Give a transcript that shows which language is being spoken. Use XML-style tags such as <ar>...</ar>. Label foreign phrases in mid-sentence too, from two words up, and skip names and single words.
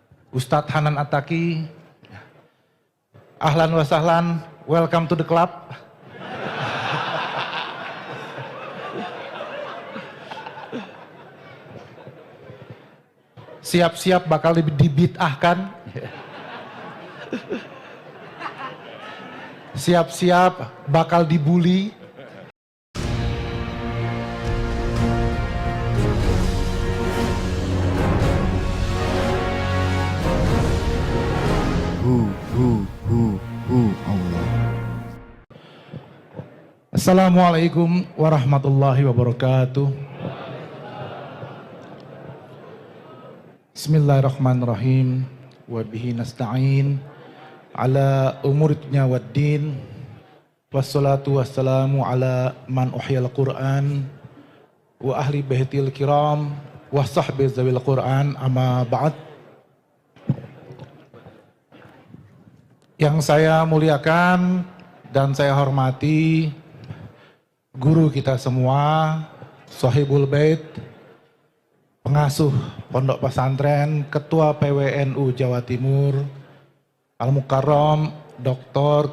<ar>Ustadz Hanan Attaqi, ahlan wa sahlan,</ar> <en>welcome to the club.</en> <id>Siap-siap bakal dibid'ahkan. Siap-siap bakal dibully. Allah.</id> <ar>السلام عليكم ورحمة الله وبركاته. بسم الله الرحمن الرحيم. وبه نستعين على أمور الدنيا والدين. والصلاة والسلام على من أحيا القرآن وأهل البيت الكرام وصحب ذوي القرآن، أما بعد.</ar> <id>Yang saya muliakan dan saya hormati guru kita semua,</id> <ar>صاحب البيت,</ar> <id>pengasuh Pondok Pesantren, Ketua PWNU Jawa Timur, Al-Mukarram Dr.</id>